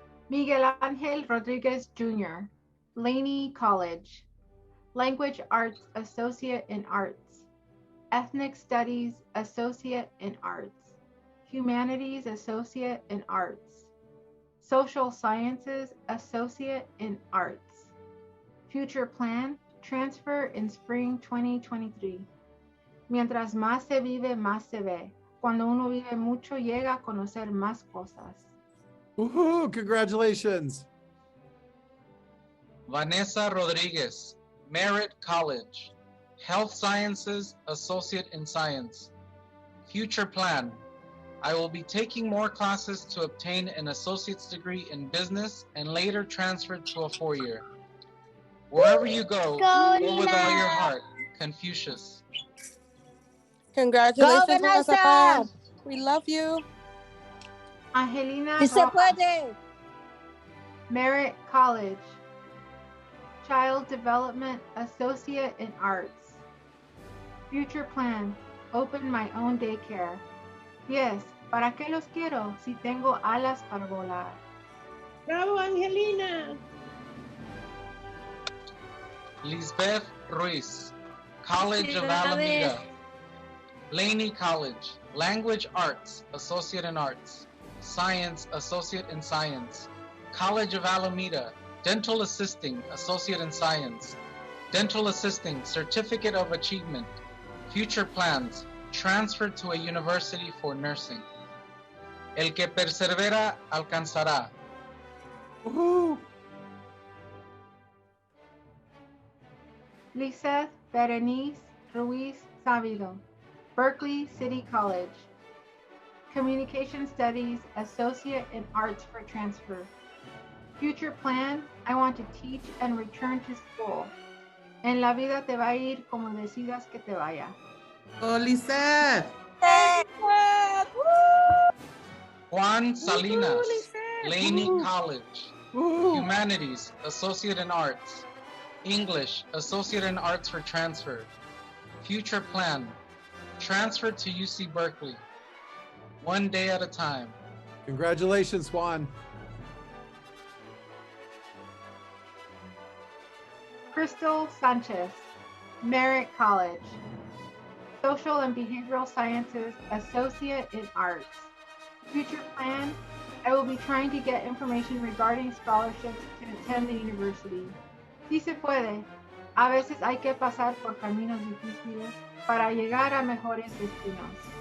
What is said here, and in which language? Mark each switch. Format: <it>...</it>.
<en>Miguel Angel Rodriguez Jr., Laney College, Language Arts Associate in Arts, Ethnic Studies Associate in Arts, Humanities Associate in Arts, Social Sciences Associate in Arts. Future plan, transfer in spring 2023.</en> <es>Mientras más se vive, más se ve. Cuando uno vive mucho, llega a conocer más cosas.</es> <en>Woohoo! Congratulations. Vanessa Rodriguez, Merritt College, Health Sciences Associate in Science. Future plan, I will be taking more classes to obtain an associate's degree in business and later transferred to a 4-year. Wherever you go with all your heart. Confucius. Congratulations, Go, Vanessa. Vanessa. We love you. Angelina</en> <es>Y se</es> <en>Rojas,</en> <es>puede.</es> <en>Merritt College, Child Development Associate in Arts. Future plan, open my own daycare.</en> <es>Yes, ¿para qué los quiero si tengo alas para volar?</es> <en>Bravo, Angelina. Lisbeth Ruiz, College of Alameda. Laney College, Language Arts, Associate in Arts. Science, Associate in Science. College of Alameda, Dental Assisting, Associate in Science. Dental Assisting, Certificate of Achievement. Future plans, transferred to a university for nursing.</en> <es>El que persevera alcanzará.</es> <en>Liseth Berenice Ruiz Sabido, Berkeley City College. Communication Studies, Associate in Arts for transfer. Future plan, I want to teach and return to school.</en> <es>En la vida te va a ir como decidas que te vaya.</es> <en>Oh, Lisette. Juan Salinas, Laney College. Humanities, Associate in Arts. English, Associate in Arts for transfer. Future plan, transfer to UC Berkeley. One day at a time. Congratulations, Juan. Crystal Sanchez, Merritt College. Social and Behavioral Sciences, Associate in Arts. Future plan, I will be trying to get information regarding scholarships to attend the university.</en> <es>Sí se puede. A veces hay que pasar por caminos difíciles para llegar a mejores destinos.</es>